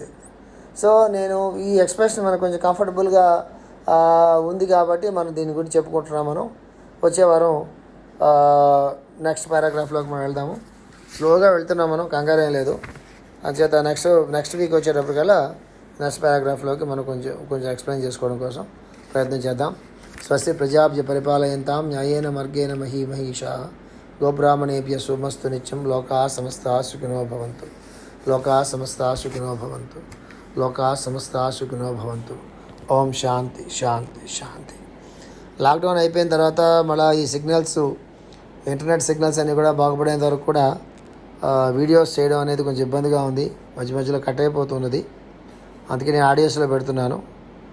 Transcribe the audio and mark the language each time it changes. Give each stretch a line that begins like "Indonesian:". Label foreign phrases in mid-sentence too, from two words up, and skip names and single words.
Telugu: సో నేను ఈ ఎక్స్ప్రెషన్ మనకు కొంచెం కంఫర్టబుల్గా ఉంది కాబట్టి మనం దీని గురించి చెప్పుకుంటున్నాం. మనం వచ్చే వారం
English: next paragraphలోకి
Telugu: మనం వెళ్దాము. స్లోగా వెళ్తున్నాం మనం, కంగారేం లేదు. అంచేత
English: next week
Telugu: వచ్చేటప్పటికల్లా
English: next paragraphలోకి
Telugu: మనం కొంచెం ఎక్స్ప్లెయిన్ చేసుకోవడం కోసం ప్రయత్నం చేద్దాం.
Sanskrit: స్వస్తి ప్రజాభ్య పరిపాలయంతాం న్యాయేన మార్గేణ మహీమహీషా గోబ్రాహ్మణేభ్య శుభమస్తు నిత్యం. లోకా సమస్తా సుఖినో భవంతు. లోకా సమస్తా సుఖినో భవంతు. లోకా సమస్తా సుఖినో భవంతు. ఓం శాంతి శాంతి శాంతి.
Telugu: లాక్డౌన్ అయిపోయిన తర్వాత మళ్ళీ ఈ సిగ్నల్స్,
English: internet signals
Telugu: అన్నీ కూడా బాగుపడేంత వరకు కూడా వీడియోస్ చేయడం అనేది కొంచెం ఇబ్బందిగా ఉంది. మధ్య మధ్యలో కట్ అయిపోతున్నది. అందుకే నేను ఆడియోస్లో పెడుతున్నాను.